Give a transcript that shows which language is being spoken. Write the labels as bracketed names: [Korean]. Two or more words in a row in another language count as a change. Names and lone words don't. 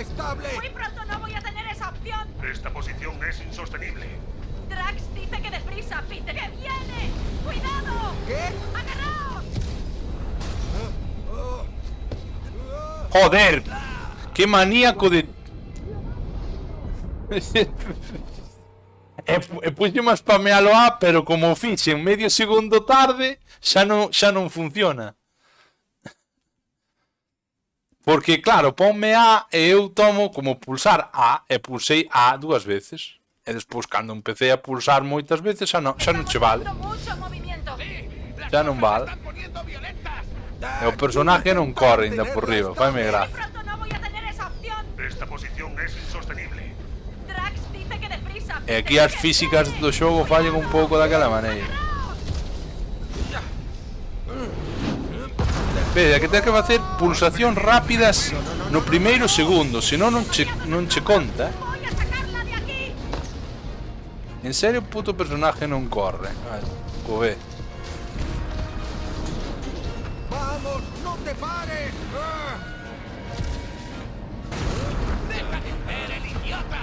[Spanish] Muy pronto no voy a tener esa opción. Esta posición es insostenible. Drax dice que deprisa, Peter. ¡Que viene! ¡Cuidado! ¿Qué? ¡Agarraos! Joder, qué maníaco de... [Galician] E puxeme a spamealo a, pero como o fixen medio segundo tarde, xa non funciona. Porque claro, ponme A e eu tomo como pulsar A e pulsei A 2 veces. E despois cando empecé a pulsar moitas veces xa non che vale. [Spanish] Mucho movimiento. [Galician] Xa non vale. E o personaje non corre ainda por riba, faime gracia. [Spanish] Pronto no voy a tener esa opción. Esta posición es insostenible. Drax dice que deprisa. [Galician] E aquí as físicas do xogo fallan un pouco daquela maneira. Vede, que ten que facer pulsacións rápidas no primeiro segundo, senón non che conta. [Spanish] Voy a sacarla de aquí. [Galician] En serio, o puto personaje non corre. Cove. [Spanish] ¡Vamos! ¡No te pares! ¡Deja de ser el idiota!